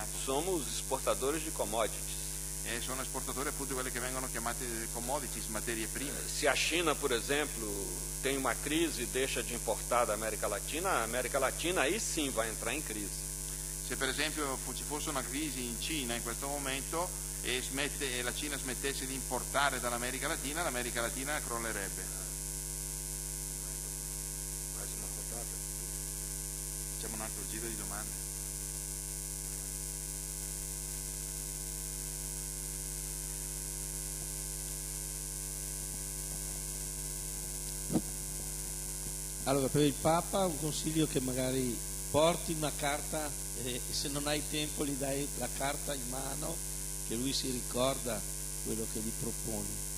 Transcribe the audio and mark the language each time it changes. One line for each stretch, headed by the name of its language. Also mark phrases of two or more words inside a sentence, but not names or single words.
Portuguese: Somos exportadores de commodities.
Italian: E sono esportatori appunto di quelle che vengono chiamate commodities, materie prime.
Portuguese: Se a China, por exemplo, tem uma crise e deixa de importar da América Latina, a América Latina aí sim vai entrar em crise.
Italian: Se per esempio ci fosse una crisi in Cina in questo momento e la Cina smettesse di importare dall'America Latina, l'America Latina crollerebbe. Facciamo un altro giro di domande. Allora, per il Papa un consiglio che magari porti una carta e se non hai tempo gli dai la carta in mano, che lui si ricorda quello che gli proponi.